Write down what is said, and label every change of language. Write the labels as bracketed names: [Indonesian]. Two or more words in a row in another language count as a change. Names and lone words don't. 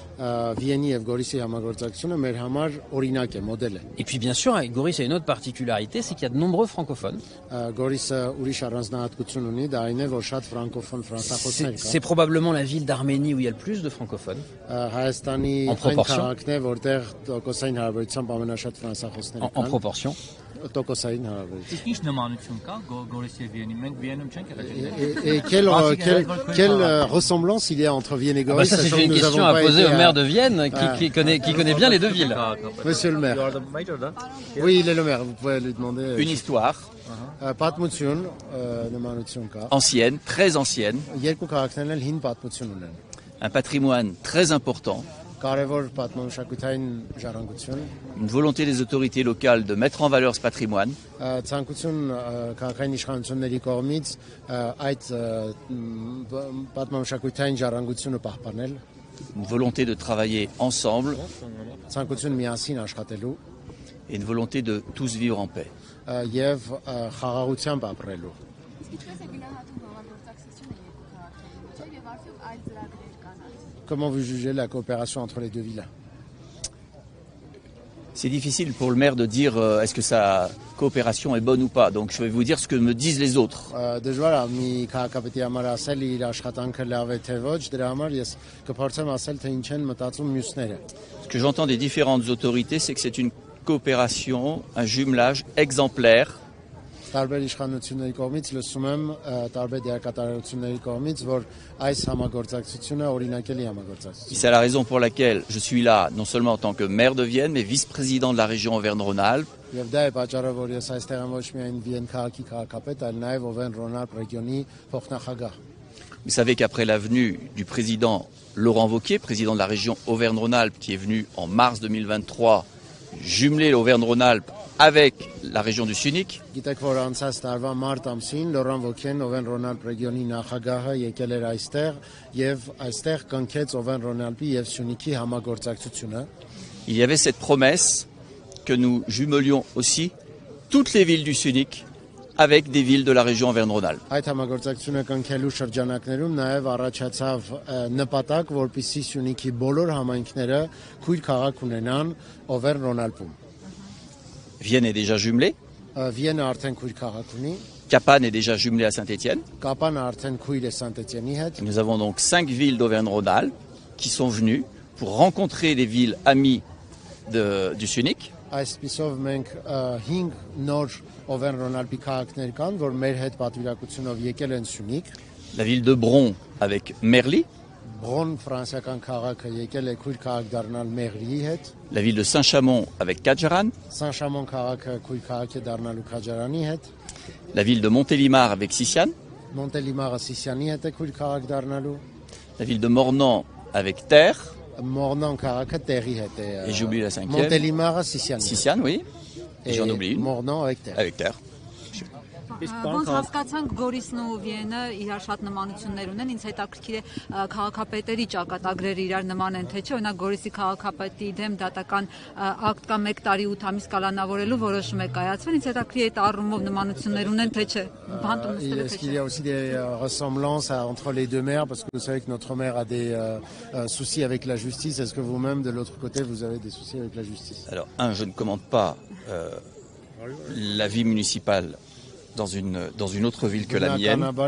[French] Et puis bien sûr, avec Goris, il y a une autre particularité, c'est qu'il y a de nombreux francophones. C'est probablement la ville d'Arménie où il y a le plus de francophones, en proportion. [Armenian] տոկոսային հարաբերությամբ ամենաշատ ֆրանսախոսները [French] En proportion. [Armenian] տոկոսային հարաբերություն։ Իսկ ինչ նմանություն կա Գորիսի եւ Վիենի։ Մենք Վիենում չենք եղել։ [French] Et quelle ressemblance il y a entre Vienne et Goris? Ça, c'est une question à poser au maire de Vienne, qui connaît bien les deux villes. Monsieur le maire. Oui, il est le maire, vous pouvez lui demander. Une histoire [Armenian] Պատմություն, նմանություն կա։ [French] ancienne, très ancienne, [Armenian] Երկու քաղաքներն էլ հին պատմություն ունեն։ [French] un patrimoine très important, [Armenian] Կարևոր պատմամշակութային ժառանգություն, [French] une volonté des autorités locales de mettre en valeur ce patrimoine, [Armenian] ցանկություն քաղաքային իշխանությունների կողմից այդ պատմամշակութային ժառանգությունը պահպանել, [French] une volonté de travailler ensemble [Armenian] ցանկություն միասին աշխատելու [French] et une volonté de tous vivre en paix. [Armenian] եւ խաղաղությամբ ապրելու։ [French] Comment vous jugez la coopération entre les deux villes? C'est difficile pour le maire de dire est-ce que sa coopération est bonne ou pas. Donc je vais vous dire ce que me disent les autres. [Armenian] Դժվար է մի քաղաքապետի համար ասել իր աշխատանքը լավ է թե ոչ, դրա համար ես կփորձեմ ասել թե ինչ են մտածում մյուսները։ [French] Ce que j'entends des différentes autorités, c'est que c'est une coopération, un jumelage exemplaire [Armenian] Տարբեր իշխանությունների կողմից լսում եմ տարբեր դերակատարությունների կողմից, որ այս համագործակցությունը օրինակելի համագործակցություն։ [French] C'est la raison pour laquelle je suis là, non seulement en tant que maire de Vienne, mais vice-président de la région Auvergne-Rhône-Alpes. [Armenian] Եվ դա է պատճառը, որ ես այստեղ եմ ոչ միայն Վիեն քաղաքի քաղաքապետ, այլ նաև Auvergne-Rhône-Alpes ռեգիոնի փոխնախագահ։ [French] Vous savez qu'après la venue du président Laurent Wauquiez, président de la région Auvergne-Rhône-Alpes, qui est venu en mars 2023 jumeler l'Auvergne-Rhône-Alpes avec la région du Sunic, [Armenian] Գիտեք, որ անցած տարվա մարտ ամսին Լորան Վոքեն Auvergne-Rhône-Alpes ռեգիոնի նախագահը եկել էր այստեղ եւ այստեղ կնքեց Auvergne-Rhône-Alpes եւ Սյունիքի համագործակցությունը։ [French] il y avait cette promesse que nous jumelions aussi toutes les villes du Sunic avec des villes de la région Auvergne-Rhône-Alpes. [Armenian] Այդ համագործակցությունը կնքելու շրջանակներում նաև առաջացավ նպատակ, որպեսզի Սյունիքի բոլոր համայնքները քույր քաղաք ունենան Auvergne-Rhône-Alpes-ում։ [French] Vienne est déjà jumelée, [Armenian] Վիենը արդեն քույր քաղաք ունի, [French] Capane est déjà jumelée à Saint-Étienne. [Armenian] Կապանը արդեն քույր է Սանտետյանի հետ։ [French] Nous avons donc 5 villes d'Auvergne-Rhône-Alpes qui sont venues pour rencontrer les villes amies du Sunic. [Armenian] Այսպիսով մենք 5 նոր Auvergne-Rhône-Alpes քաղաքներ կան, որ մեր հետ պատվիրակությունով եկել են Սյունիք։ [French] La ville de Bron avec Merly. [Armenian] Բրոն ֆրանսիական քաղաքը եկել է քույր քաղաք դառնալ Մեղրիի հետ։ [French] La ville de Saint-Chamond avec Cadjaran. [Armenian] Սանշամոն քաղաքը քույր քաղաք է դառնալու Քաջարանի հետ։ [French] La ville de Montélimar avec Sissiane. [Armenian] Մոնտելիմարը Սիսիանի հետ է քույր քաղաք դառնալու։ [French] La ville de Mornan avec Terre. [Armenian] Մորնան քաղաքը տեղի հետ է։ [French] Et j'oublie la 5e. [Armenian] Մոնտելիմարը Սիսիանի։ [French] Sissiane, oui. Et j'en oublie une. [Armenian] Մորնան avec Տեր։ [French] Avec Terre. [Armenian] Ոնց հասկացանք Գորիսն ու Վիենը իրար շատ նմանություններ ունեն, ինձ հետաքրքիր է քաղաքապետերի ճակատագրերը իրար նման են թե չէ, օրինակ Գորիսի քաղաքապետի դեմ դատական ակտ կա 1 տարի 8 ամիս կալանավորելու որոշում է կայացվել, ինձ հետաքրքիր է այդ առումով նմանություններ ունեն թե չէ։ [French] Est-ce qu'il y a aussi des ressemblances entre les deux maires, parce que vous savez que notre maire a des soucis avec la justice. Est-ce que vous-même de l'autre côté vous avez des soucis avec la justice? Alors, je ne commente pas la vie municipale dans une autre ville que la mienne.